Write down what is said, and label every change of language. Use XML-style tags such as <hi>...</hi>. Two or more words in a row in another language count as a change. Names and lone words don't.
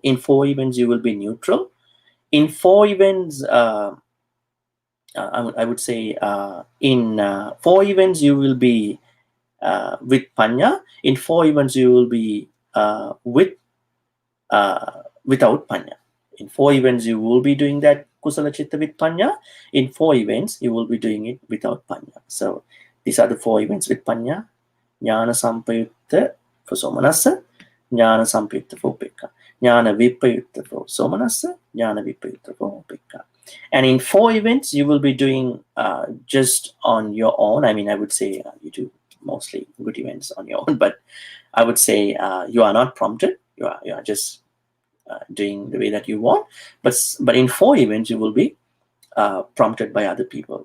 <en>In 4 events, you will be neutral. In 4 events, I would say in 4 events, you will be with panya. In 4 events, you will be without panya. In 4 events, you will be doing that</en> <pi>kusala chitta</pi> <en>with panya. In 4 events, you will be doing it without panya. So these are the 4 events with panya.</en> <pi>Jnana Sampayutta for Somanasa, Jnana Sampayutta for Upekka. Jnana Vipayutta for Somanasa, Jnana Vipayutta for Upekka.</pi> <en>And in 4 events, you will be doing just on your own. I would say you do mostly good events on your own, but I would say you are not prompted. You are just doing the way that you want. But in 4 events, you will be prompted by other people.</en>